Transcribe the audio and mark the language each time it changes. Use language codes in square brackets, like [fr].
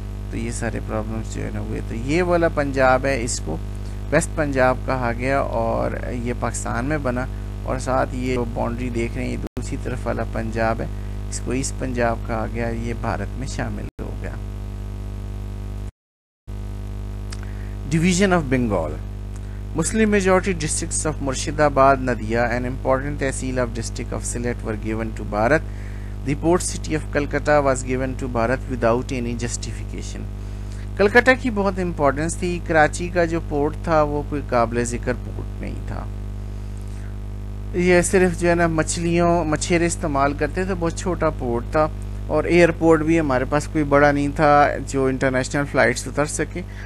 [ur] تو یہ سارے پرابلمس جو ہے نا ہوئے. تو یہ والا پنجاب ہے، اس کو ویسٹ پنجاب کہا گیا اور یہ پاکستان میں بنا. اور ساتھ یہ باؤنڈری دیکھ رہے ہیں یہ دوسری طرف والا پنجاب ہے، اس کو ایسٹ پنجاب کہا گیا، یہ بھارت میں شامل ہو گیا. [en] Division of Bengal. Muslim majority districts of Murshidabad, Nadia, and important tehsil of district of Sylhet were given to Bharat. The port city of Calcutta was given to Bharat without any justification. [ur] Calcutta کی بہت importance تھی. کراچی کا جو port تھا وہ کوئی قابل ذکر پورٹ نہیں تھا. یہ صرف جو ہے نا مچھیرے استعمال کرتے تھے، بہت چھوٹا پورٹ تھا. اور ایئرپورٹ بھی ہمارے پاس کوئی بڑا نہیں تھا جو انٹرنیشنل فلائٹس اتر سکے.